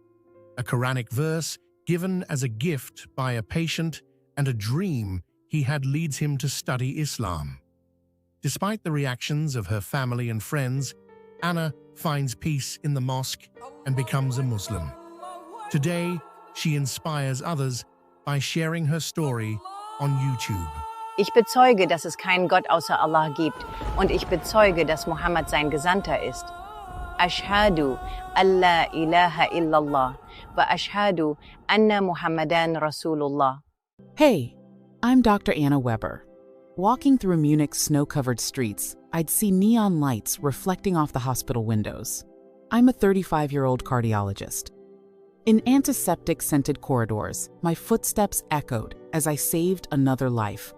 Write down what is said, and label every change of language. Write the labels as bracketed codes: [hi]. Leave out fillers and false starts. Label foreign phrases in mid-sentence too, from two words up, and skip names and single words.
[en] A Quranic verse given as a gift by a patient and a dream he had leads him to study Islam. Despite the reactions of her family and friends, Anna finds peace in the mosque and becomes a Muslim. Today, she inspires others by sharing her story on YouTube. [de] Ich bezeuge, dass es keinen Gott außer Allah gibt, und ich bezeuge, dass Mohammed sein Gesandter ist. [ar] أشهد أن لا إله إلا الله وأشهد أن محمدا رسول الله. [en] Hey, I'm Dr. Anna Weber. Walking through Munich's snow-covered streets, I'd see neon lights reflecting off the hospital windows. I'm a 35-year-old cardiologist. In antiseptic-scented corridors, my footsteps echoed as I saved another life.